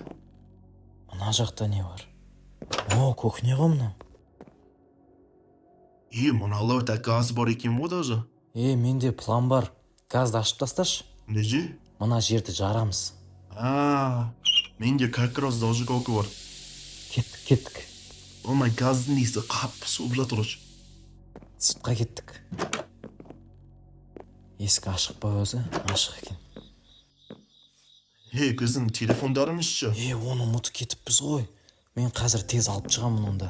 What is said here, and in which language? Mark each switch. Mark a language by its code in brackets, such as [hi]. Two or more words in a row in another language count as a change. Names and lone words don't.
[kk] Мына жақта не бар? Кухня ғой мынау. Мыналар да газ бар екен ғой даже. Менде план бар. Газды ашып тасташы. Неже? Мына жерді жарамыз. Менде [ru] как раз зажигалка [kk] бар. Кеттік. Олмай газдың иісі қап суып жатыр. Сыртқа кеттік. Есік ашық па өзі? Ашық екен. Біздің телефондарымыз ше? Оны ұмытып кетіппіз ғой. Мен қазір тез алып шығамын онда.